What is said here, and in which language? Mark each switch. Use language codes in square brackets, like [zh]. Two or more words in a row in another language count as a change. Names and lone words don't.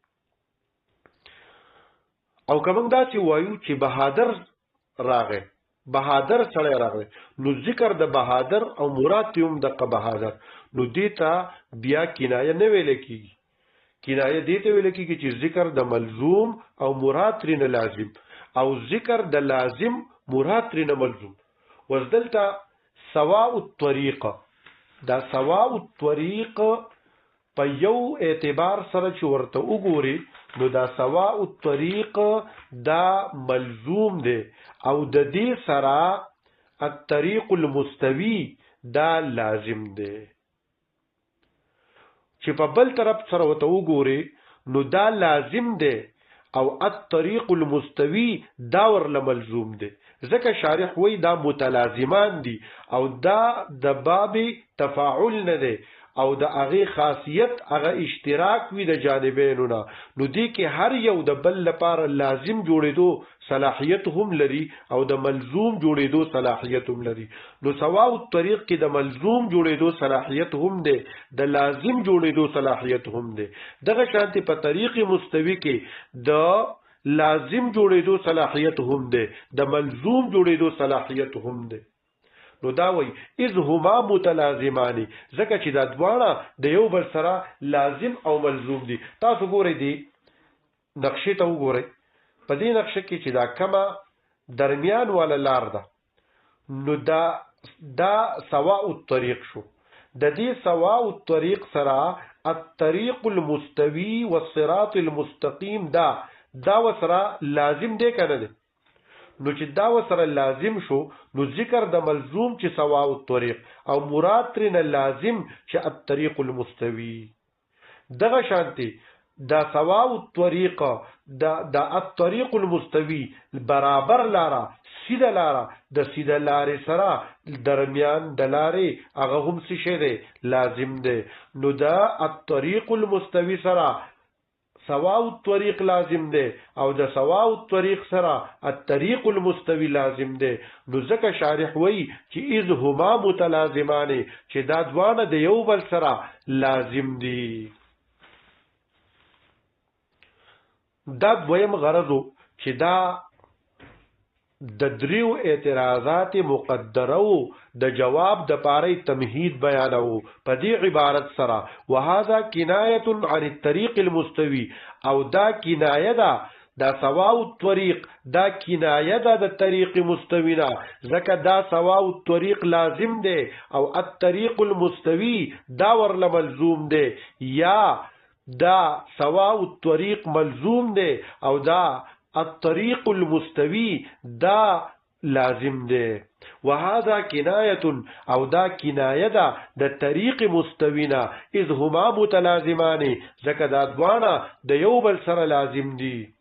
[ps] او کوم دا چې وایو چې بهادر راغی، بهادر سړی راغلی، نو ذکر د بهادر او مراد ته هم د بهادر، نو دیتا بیا کنایه نه ویل کیږي. کنایه دیته ویل کیږي چې ذکر د ملزوم او مراد ترې لازم، او ذکر د لازم مراد ترې ملزوم. [ar] وزدلتا سواء الطريقه، [ps] دا [ar] سواء الطريق [ps] په یو اعتبار سره چې ورته وګوري، نو دا سواء الطريق دا ملزوم دی او د دې سره [ar] الطريق المستوي [ps] دا لازم دی. چې په بل طرف سره وته وګوري نو دا لازم دی او [ar] الطريق المستوي [ps] دا ورله ملزوم دی. ځکه شارح وی دا متلازمان دي او دا د [ar] باب تفاعل [ps] نه دی او د هغه خاصیت هغه اشتراک وي د جانبینو نه، نو دی کې هر یو د بل لپاره لازم جوړېدو صلاحیت هم لري او د ملزوم جوړېدو صلاحیت هم لري. نو [ar] سواء الطريق [ps] کې د ملزوم جوړېدو صلاحیت هم دی، د لازم جوړېدو صلاحیت هم دی. دغه شانتي په [ar] طریق مستوی [ps] کې د لازم جوړېدو صلاحیت هم دی، د ملزوم جوړېدو صلاحیت هم دی. نو دا وی [ar] اذ هما متلازمانی، [ps] ځکه چې دا دواړه د یو بل سره لازم او ملزوم دي. تاسو ګورئ دی نقشې ته وګورئ، په دې نقشه کې چې دا کمه درمیان والا لار ده نو دا [ar] سواء الطريق [ps] شو. د دې [ar] سواء الطريق [ps] سره [ar] الطريق المستوي والصراط المستقيم [ps] دا وسره لازم دی کنه دی. نو چې دا وسره لازم شو نو ذکر د ملزوم چې [ar] سواء الطريق [ps] او مراد ترنه لازم چې [ar] الطريق المستوي. [ps] دغه شانتي دا [ar] سواء الطريق [ps] دا [ar] الطريق المستوي [ps] برابر لارا سیده لارا د سیده لارې سره درمیان د لارې هغه هم څه شی دی لازم دی. نو دا [ar] الطريق المستوي [ps] سره [ar] سواء الطريق [ps] لازم دی او د [ar] سواء الطريق [ps] سره [ar] الطريق المستوي [ps] لازم دی. نو ځکه شارح وی چې [ar] اذ هما متلازمان، [ps] چې دا دوانه د یو بل سره لازم دي. دا دویم غرضو چې دا د دریو اعتراضات مقدرو د جواب د پاره تمهید بیانو په دې عبارت سره [ar] وهذا کنایه عن الطريق المستوي، [ps] او دا کنایه ده دا [ar] سواء الطريق [ps] دا کنایه ده د [ar] طریق مستوینا، [ps] ځکه دا [ar] سواء الطريق [ps] لازم دی او [ar] الطريق المستوي [ps] دا ورله ملزوم دی، یا دا [ar] سواء الطريق [ps] ملزوم دی او دا [ar] الطريق المستوي [ps] دا لازم دی. [ar] وهذا کنایه [ps] او دا کنایه ده د [ar] طریق مستوینا اذ هما متلازمان، [ps] ځکه دا دوانه د یو بل سره لازم دي.